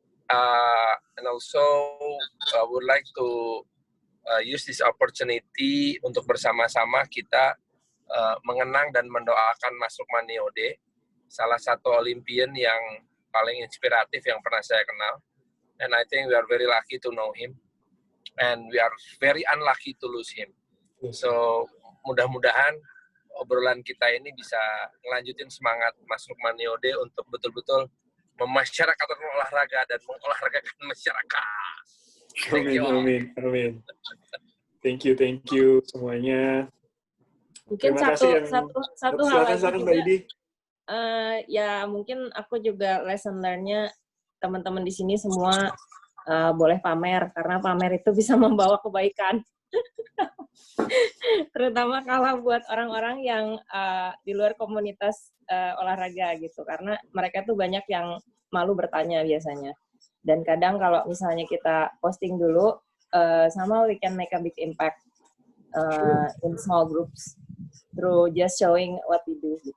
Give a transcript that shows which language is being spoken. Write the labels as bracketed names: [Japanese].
[English] And also, I would like to use this opportunity [Indonesian] untuk bersama-sama kita mengenang dan mendoakan Mas Lukman Niyode, salah satu Olympian yang paling inspiratif yang pernah saya kenal. [English] And I think we are very lucky to know him, and we are very unlucky to lose him. [Indonesian] So mudah-mudahan obrolan kita ini bisa ngelanjutin semangat Mas Lukman Niyode untuk betul-betul memasyarakatkan olahraga dan mengolahragakan masyarakat. [English] Amin. Thank you [Indonesian] semuanya. Mungkin Terima kasih yang satu hal lagi silakan, juga. Mbak Idi. Ya mungkin aku juga lesson learn-nya teman-teman di sini semua boleh pamer, karena pamer itu bisa membawa kebaikan. Terutama kalau buat orang-orang yang di luar komunitas olahraga gitu, karena mereka tuh banyak yang malu bertanya biasanya. Dan kadang kalau misalnya kita posting dulu, [English] somehow we can make a big impact in small groups through just showing what we do.